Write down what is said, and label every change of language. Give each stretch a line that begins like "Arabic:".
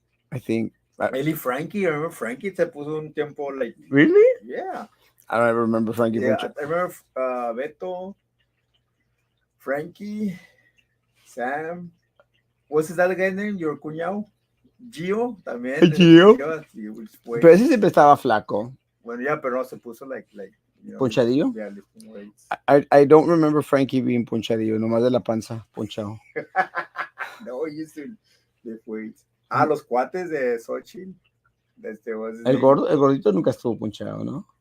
English: I think.
Spanish: Eli Frankie,
English: I remember
Spanish: Frankie se puso un tiempo like,
English: Really? yeah. I don't ever remember Frankie Yeah,
Spanish: Poncha.
English: I remember Beto, Frankie, Sam. What's his other guy's name? Your
Spanish: cuñado? Gio, también. Gio.
English: Weights.
Spanish: Pero ese siempre estaba flaco. Bueno,
English: yeah,
Spanish: pero no se puso like Ponchadillo.
English: yeah, lifting weights. I don't remember Frankie being ponchadillo,
Spanish: nomás de la panza, ponchado.
English: No, he used to lift weights.
Spanish: Ah, los cuates de Xochitl. El gordito nunca estuvo ponchado, ¿no?